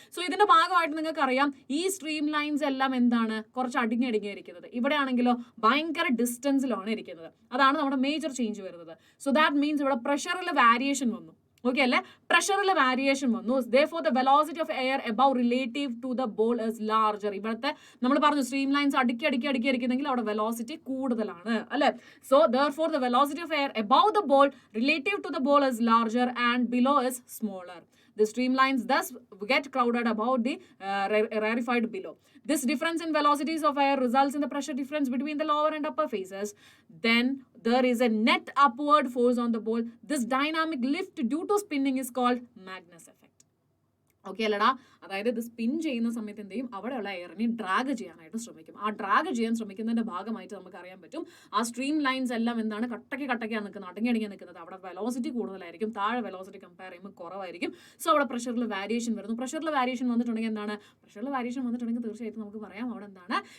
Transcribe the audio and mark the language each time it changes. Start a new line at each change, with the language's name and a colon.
Malayalam: So ഇതിന്റെ ഭാഗമായിട്ട് നിങ്ങൾക്ക് അറിയാം ഈ സ്ട്രീം ലൈൻസ് എല്ലാം എന്താണ്? കുറച്ച് അടിങ്ങിയിരിക്കുന്നത്. ഇവിടെ ആണെങ്കിലോ ഭയങ്കര ഡിസ്റ്റൻസിലാണ് ഇരിക്കുന്നത്. അതാണ് നമ്മുടെ മേജർ ചേഞ്ച് വരുന്നത്. സോ ദാറ്റ് മീൻസ് ഇവിടെ പ്രഷറിൽ വാരിയേഷൻ വന്നു. ഓക്കെ അല്ലേ? പ്രഷറിൽ വാരിയേഷൻ വന്നു.
English: therefore the velocity of air above relative to the ball is larger.
Malayalam: ഇവിടുത്തെ നമ്മൾ പറഞ്ഞു സ്ട്രീം ലൈൻസ് അടുക്കി ഇരിക്കുന്നെങ്കിൽ അവിടെ വെലോസിറ്റി കൂടുതലാണ് അല്ലെ?
English: So therefore the velocity of air above the ball relative to the ball is larger and below is smaller. The streamlines thus get crowded about the rarefied below. This difference in velocities of air results in the pressure difference between the lower and upper phases. Then there is a net upward force on the ball. This dynamic lift due to spinning is called Magnus effect.
Malayalam: Okay അല്ലടാ? അതായത് ഇത് spin ചെയ്യുന്ന സമയത്ത് എന്ത് ചെയ്യും? അവിടെയുള്ള എയറിനെ drag ചെയ്യാനായിട്ട് ശ്രമിക്കും. ആ ഡ്രാഗ് ചെയ്യാൻ ശ്രമിക്കുന്നതിന്റെ ഭാഗമായിട്ട് നമുക്ക് അറിയാൻ പറ്റും ആ സ്ട്രീം ലൈൻസ് എല്ലാം എന്താണ്? കട്ടയ്ക്കാണ് നിൽക്കുന്നത്, അടങ്ങി നിൽക്കുന്നത്. അവിടെ വെലോസിറ്റി കൂടുതലായിരിക്കും, താഴെ വെലോസിറ്റി കമ്പയർ ചെയ്യുമ്പോൾ കുറവായിരിക്കും. സോ അവിടെ പ്രഷറിൽ വാരിയേഷൻ വരുന്നു. പ്രഷറിൽ വാരിയേഷൻ വന്നിട്ടുണ്ടെങ്കിൽ എന്താണ്? പ്രഷറിൽ വാരിയേഷൻ വന്നിട്ടുണ്ടെങ്കിൽ തീർച്ചയായിട്ടും നമുക്ക് പറയാം അവിടെ എന്താണ്?